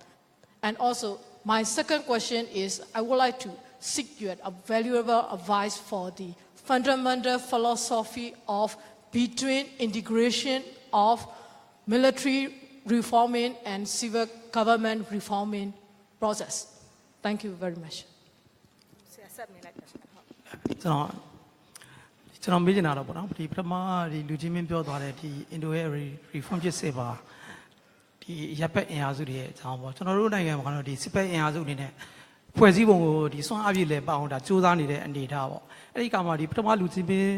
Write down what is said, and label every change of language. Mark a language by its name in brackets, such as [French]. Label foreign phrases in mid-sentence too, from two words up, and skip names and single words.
[English] And also, my second question is, I would like to seek your valuable advice for the fundamental philosophy of between integration of military reforming and civil government reforming process. Thank you very much. [Burmese] ကျွန်တော်မေးချင်တာတော့ပေါ့နော်ဒီပထမဒီလူကြီးမင်းပြောသွားတဲ့ဒီအင်ဒိုရဲ့ reform ဖြစ်စေပါဒီရပ်ပတ်အင်အားစုတွေရဲ့အကြောင်းပေါ့ကျွန်တော်တို့နိုင်ငံမှာကတော့ဒီစစ်ဘက်အင်အားစုတွေနဲ့ဖွဲ့စည်းပုံကိုဒီစွမ်းအားပြည့်လဲပအောင်ဒါစူးစမ်းနေတဲ့အနေအထားပေါ့အဲ့ဒီကမှဒီပထမလူကြီးမင်း